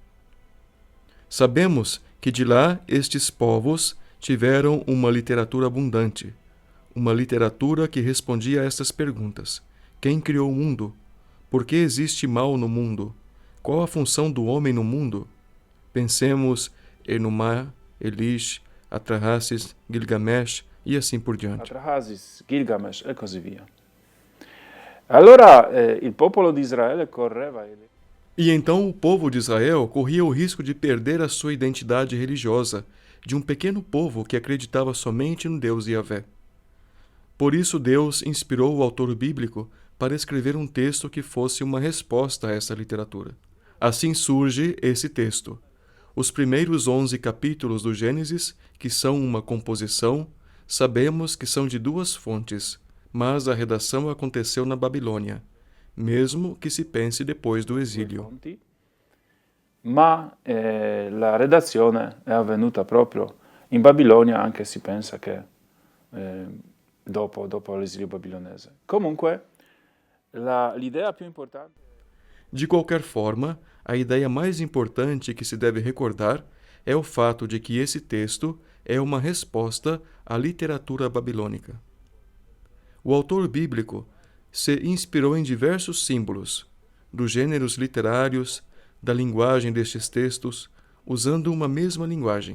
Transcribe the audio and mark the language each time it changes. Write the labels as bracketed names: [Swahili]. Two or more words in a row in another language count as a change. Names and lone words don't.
[Portuguese] Sabemos que de lá estes povos tiveram uma literatura abundante, uma literatura que respondia a estas perguntas: quem criou o mundo? Por que existe mal no mundo? Qual a função do homem no mundo? Pensemos Enuma, Elish, Atrahasis, Gilgamesh e assim por diante. [Italian] Atrahasis, Gilgamesh e così via. Allora il popolo di Israele correva [Portuguese] E então o povo de Israel corria o risco de perder a sua identidade religiosa, de um pequeno povo que acreditava somente no Deus Yahvé. Por isso Deus inspirou o autor bíblico para escrever um texto que fosse uma resposta a essa literatura. Assim surge esse texto. Os primeiros 11 capítulos do Gênesis, que são uma composição, sabemos que são de duas fontes, mas a redação aconteceu na Babilônia, mesmo que se pense depois do exílio. [Italian] Ma la redazione è avvenuta proprio in Babilonia, anche si pensa che dopo l'esilio babilonese. Comunque, l'idea più importante... [Portuguese] De qualquer forma, a ideia mais importante que se deve recordar é o fato de que esse texto é uma resposta à literatura babilônica. O autor bíblico se inspirou em diversos símbolos, dos gêneros literários, da linguagem destes textos, usando uma mesma linguagem.